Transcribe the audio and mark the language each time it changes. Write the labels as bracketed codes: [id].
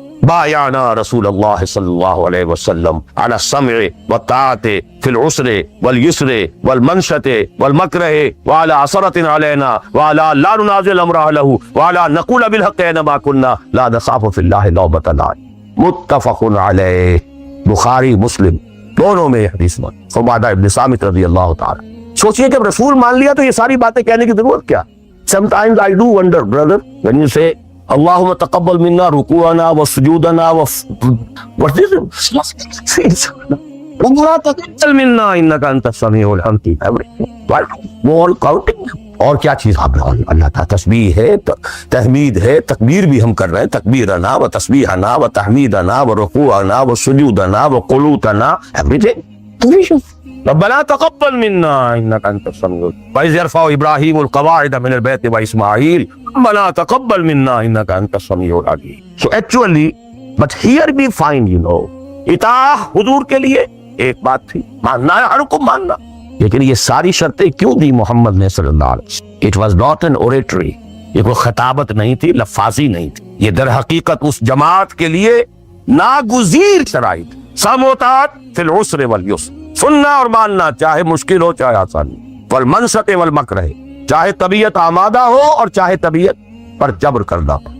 [ar] بایعنا رسول اللہ صلی اللہ علیہ وسلم علی السمع والطاعت فی العسر والیسر والمنشط والمکرہ وعلی عثرۃ علینا وعلی لا ننازل امرہ لہ وعلی نقول بالحق اینما کنا لا نخاف فی اللہ لومۃ لائم. [ur] متفق علیہ, بخاری مسلم دونوں میں حدیث میں. عبادہ ابن صامت رضی اللہ تعالی. سوچئے کہ رسول مان لیا تو یہ ساری باتیں کہنے کی ضرورت کیا. [en] Sometimes I do wonder, brother, when you say [ar] اللهم تقبل منا ركوعنا وسجودنا [en] what is it? [ar] ربنا تقبل منا انك انت السميع العليم. [en] all counting. [ur] اور کیا چیز اللہ تعالیٰ, تسبیح ہے, تحمید ہے, تکبیر بھی ہم کر رہے ہیں, [ar] تکبیرنا و تسبیحنا و تحمیدنا و رکوعنا و سجودنا و قنوتنا, [en] everything. [ar] ربنا تقبل منا انك انت السميع العليم. وإذ يرفع ابراهيم القواعد من البيت واسماعيل ربنا تقبل منا انك انت السميع العليم. [en] So actually, but here we find, [ur] اطاعت حضور کے لیے ایک بات تھی, ماننا ہے, ہر کو ماننا. لیکن یہ ساری شرطیں کیوں دی محمد نے صلی اللہ علیہ وسلم. [en] It was not an oratory. [ur] یہ کوئی خطابت نہیں تھی, لفاظی نہیں تھی. یہ در حقیقت اس جماعت کے لیے ناگزیر شرائط, [ar] سم و طاعت فی العسر والیسر, [ur] سننا اور ماننا, چاہے مشکل ہو چاہے آسان, [ar] والمنشط والمکرہ, [ur] چاہے طبیعت آمادہ ہو اور چاہے طبیعت پر جبر کرنا.